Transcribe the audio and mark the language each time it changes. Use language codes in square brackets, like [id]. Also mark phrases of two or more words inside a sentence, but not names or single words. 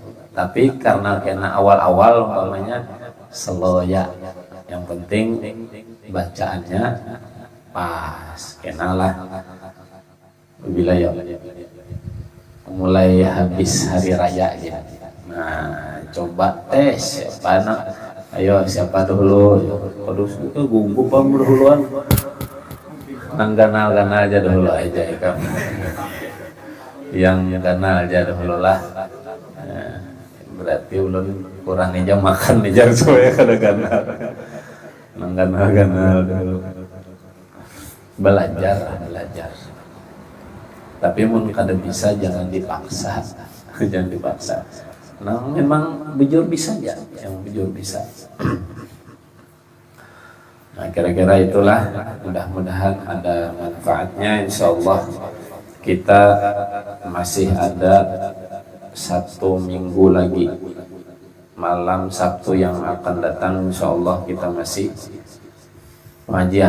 [id] Tapi karena kena awal-awal umpamanya slow ya, yang penting bacaannya pas, kenalah wilayah mulai habis hari raya gitu. Nah, coba tes siapa nak? Ayo siapa dulu? Terus itu gugup duluan. [bjn] Nang ganal aja dulu aja ya. Yang ganal aja dulu lah. Nah, berarti ulun kurang aja makan aja supaya kada ganal. Nang ganal dulu. Belajar. Tapi mun kada bisa jangan dipaksa. Jangan dipaksa. Nah, memang bujur bisa ya, yang bujur bisa. [id] Nah, kira-kira itulah, mudah-mudahan ada manfaatnya. Insyaallah kita masih ada 1 minggu lagi. Malam Sabtu yang akan datang insyaallah kita masih pengajian.